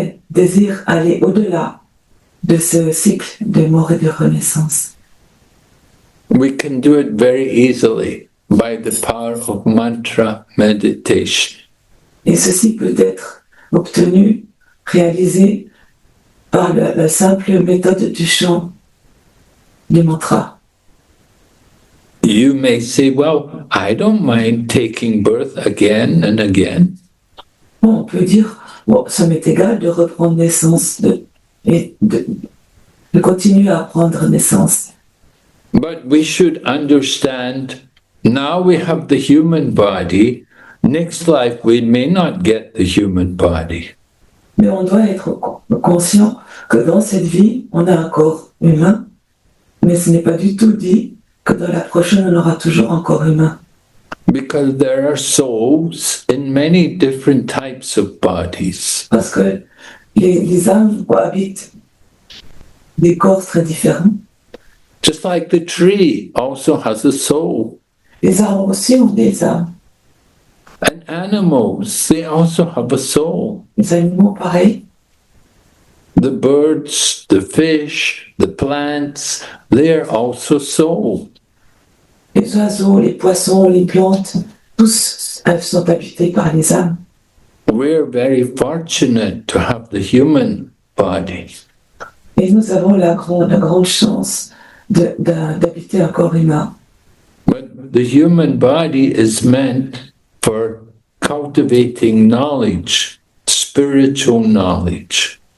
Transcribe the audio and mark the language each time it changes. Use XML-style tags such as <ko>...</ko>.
<fr>désire aller au-delà de ce cycle de mort et de renaissance.</fr> <en>We can do it very easily by the power of mantra meditation.</en> <fr>Et ceci peut être obtenu, réalisé par la simple méthode du chant du mantra.</fr> <en>You may say, well, I don't mind taking birth again and again.</en> <fr>Bon, on peut dire, bon, ça m'est égal de reprendre naissance et de continuer à prendre naissance.</fr> <en>But we should understand, now we have the human body, next life we may not get the human body.</en> <fr>Mais on doit être conscient que dans cette vie, on a un corps humain, mais ce n'est pas du tout dit que dans la prochaine, on aura toujours un corps humain.</fr> <en>Because there are souls in many different types of bodies.</en> <fr>Parce que les âmes habitent des corps très différents.</fr> <en>Just like the tree also has a soul.</en> <fr>Les arbres aussi ont des âmes.</fr> <en>And animals, they also have a soul.</en> <fr>Les animaux, pareil.</fr> <en>The birds, the fish, the plants, they are also soul.</en> <fr>Les oiseaux, les poissons, les plantes, tous elles sont habités par les âmes.</fr> <en>We're very fortunate to have the human body.</en> <fr>Et nous avons la grande chance d'habiter un corps humain.</fr> <en>But the human body is meant for cultivating knowledge, spiritual knowledge.</en>